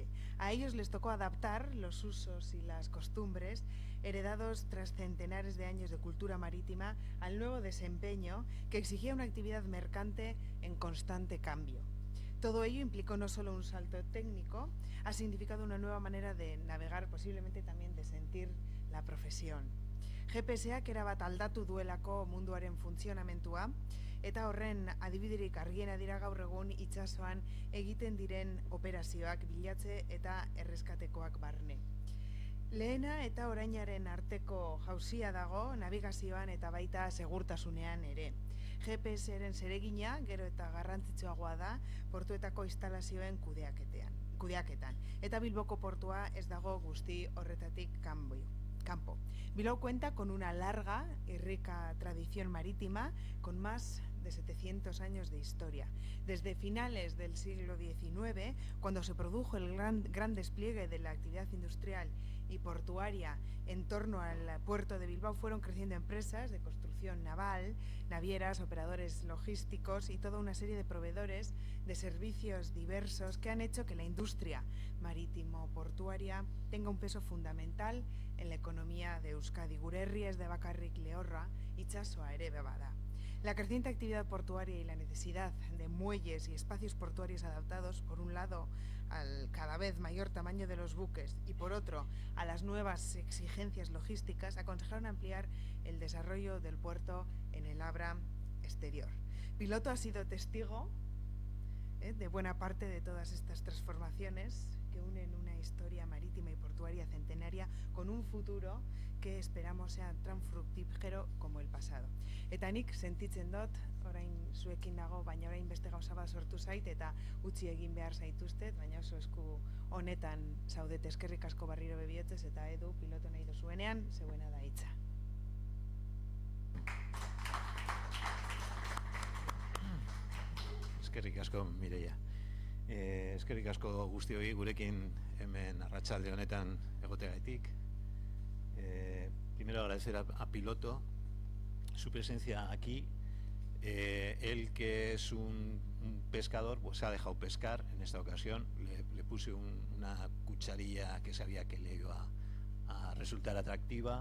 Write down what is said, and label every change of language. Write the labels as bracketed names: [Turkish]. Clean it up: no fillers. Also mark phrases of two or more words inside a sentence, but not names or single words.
[Spanish] A ellos les tocó adaptar los usos y las costumbres heredados tras centenares de años de cultura marítima al nuevo desempeño que exigía una actividad mercante en constante cambio. Todo ello implicó no solo un salto técnico, ha significado una nueva manera de navegar, posiblemente también de sentir la profesión. [Basque] GPS-ak erabat aldatu duelako munduaren funtzionamentua, eta horren adibiderik argiena dira gaur egun itsasoan egiten diren operazioak bilatze eta erreskatekoak barne. Lehena eta orainaren arteko jauzia dago navigazioan eta baita segurtasunean ere. GPS-ren zeregina gero eta garrantzitsuagoa da portuetako instalazioen kudeaketan. Eta Bilboko portua ez dago guzti horretatik kanpo. [Spanish] Bilbao cuenta con una larga y rica tradición marítima con más de 700 años de historia. Desde finales del siglo XIX, cuando se produjo el gran despliegue de la actividad industrial y portuaria en torno al puerto de Bilbao, fueron creciendo empresas de construcción naval, navieras, operadores logísticos y toda una serie de proveedores de servicios diversos que han hecho que la industria marítimo-portuaria tenga un peso fundamental en la economía de Euskadi. [Basque] Gure herria ez da bakarrik lehorra, itsasoa ere bada. [Spanish] La creciente actividad portuaria y la necesidad de muelles y espacios portuarios adaptados, por un lado, al cada vez mayor tamaño de los buques y por otro, a las nuevas exigencias logísticas, aconsejaron ampliar el desarrollo del puerto en el Abra exterior. Piloto ha sido testigo de buena parte de todas estas transformaciones que unen una historia marítima y portuaria centenaria con un futuro que esperamos sea tan fructífero como el pasado. [Basque] Eta nik sentitzen dut, orain zuekin nago, baina orain beste gauza bat sortu zait eta utzi egin behar zaituztet, baina oso esku honetan zaudete. Eskerrik asko berriro bebietzez eta Edu piloto nahi dozuenean, zeuena da hitza. Eskerrik asko, Mireia. Eskerrik asko guztioi gurekin hemen arratsalde honetan egoteagaitik. [Spanish] Primero agradecer a Piloto su presencia aquí. Él, que es un pescador, pues se ha dejado pescar en esta ocasión. Le puse una cucharilla que sabía que le iba a resultar atractiva.